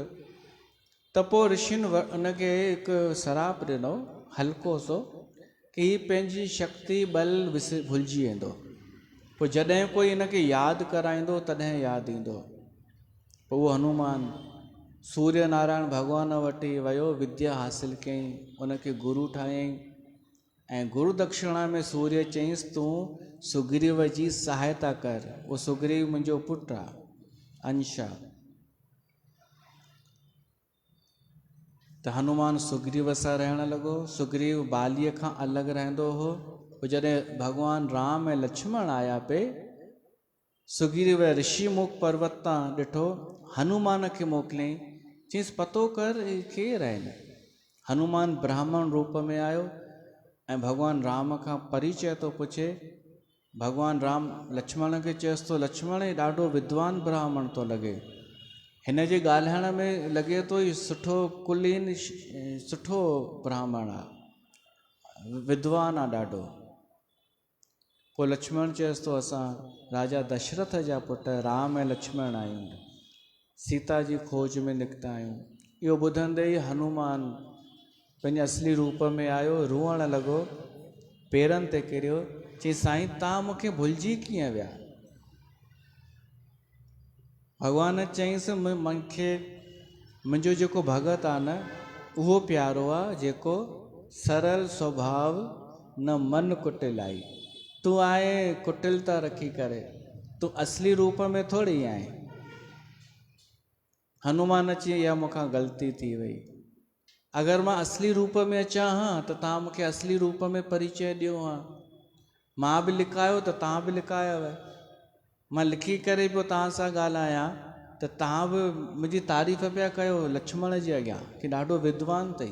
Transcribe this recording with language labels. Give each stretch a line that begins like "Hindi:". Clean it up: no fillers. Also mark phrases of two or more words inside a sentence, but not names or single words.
Sindhi: त पोइ ऋषियुनि उनखे हिकु श्राप ॾिनो हल्को सो, कि हीअ पंहिंजी शक्ति बल भुलिजी वेंदो, पोइ जॾहिं कोई हिनखे यादि कराईंदो तॾहिं यादि ईंदो। पोइ उहो हनुमान सूर्य नारायण भॻवान वटि वियो, विद्या हासिलु कयईं, उनखे गुरु ठाहियईं। ऐं गुरु दक्षिणा में सूर्य चयईंसि तूं सुग्रीव जी सहायता कर, उहो सुग्रीव मुंहिंजो पुटु आहे, अंश आहे। त हनुमान सुग्रीव सां रहणु लॻो। सुग्रीव बालीअ खां अलॻि रहंदो हो। पोइ जॾहिं भॻवान राम ऐं लक्ष्मण आया पे, सुग्रीव ऋषि मुख पर्वत तां ॾिठो, हनुमान खे मोकिलियईं, चयईंसि पतो कर केरु आहिनि। हनुमान ब्राह्मण रूप में आयो ऐं भॻवान राम खां परिचय थो पुछे। भॻवान राम लक्ष्मण खे चयसि थो, लक्ष्मण ॾाढो विद्वान ब्राह्मण थो लॻे, हिन जे ॻाल्हाइण में लॻे थो ही सुठो कुलीन सुठो ब्राह्मण आहे, विद्वान आहे ॾाढो। पोइ लक्ष्मण चयसि थो असां राजा दशरथ जा पुट राम ऐं लक्ष्मण आहियूं, सीता जी खोज में निकिता आहियूं। इहो ॿुधंदे ई हनुमान पंहिंजे असली रूप में आयो, रोअण लॻो, पेरनि ते किरियो, चई साईं तव्हां मूंखे भुलिजी कीअं विया। भॻवान चयईंसि मूंखे मुंहिंजो जेको भगत आहे न उहो प्यारो आहे, जेको
Awadhi: सरल स्वभाव न मन कुटिलाई।
Sindhi: तूं आहे कुटिलता रखी करे, तूं असली रूप में थोरी आहीं। हनुमान अची इहा मूंखां ग़लती थी वई, अगरि मां असली रूप में अचां हा त तव्हां मूंखे असली रूप में परिचय ॾियो हा। मां बि लिकायो त तव्हां बि लिकायव, मां लिखी करे पियो तव्हां सां ॻाल्हायां त तव्हां बि मुंहिंजी तारीफ़ पिया कयो लक्ष्मण जे अॻियां कि ॾाढो विद्वान अथई।